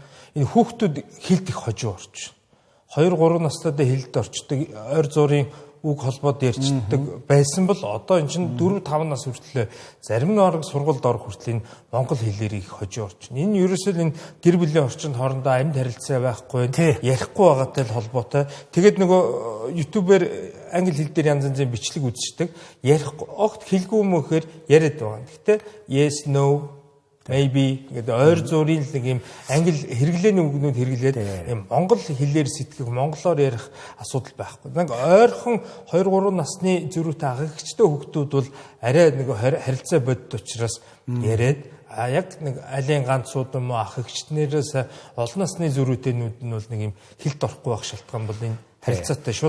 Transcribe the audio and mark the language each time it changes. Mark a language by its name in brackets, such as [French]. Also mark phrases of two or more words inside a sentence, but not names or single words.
[Mongolian] Энэ хүүхдүүд хэлд их хожуу орч. 2-3 настайдаа хэлд орчдөг, ойр зуурын үг холбоод ярьцдаг байсан бол одоо энэ чинь 4-5 нас хүртэл зарим нэг орог сургуульд орох хүртэл энэ монгол хэлээр их хожуу орчин. Энэ ерөөсөө энэ гэр бүлийн орчинд хоорондоо амьд харилцаа байхгүй, ярихгүй байгаатай л холбоотой. Тэгээд нөгөө YouTube-ээр англи хэл дээр янз янзын бичлэг үзчихдэг. Ярихгүй огт хэлгүй юм гэхээр яриад байгаа. Гэхдээ [English] yes, no, maybe [Mongolian] гэдэг ойр зуурын нэг юм англи хэрэглээний үгнүүд хэрэглээд юм монгол хэлээр сэтгэх, монголоор ярих асуудал байхгүй. Нэг ойрхон 2-3 насны зөрүүтэй агагчтай хүүхдүүд бол арай нэг харилцаа бодит учраас яриад яг нэг алийн ганцууд юм уу ах эгчнэрээс олон насны зөрүүтэйнүүд нь бол нэг юм хэлд орохгүй байх шалтгаан бол энэ харилцаатай шууд.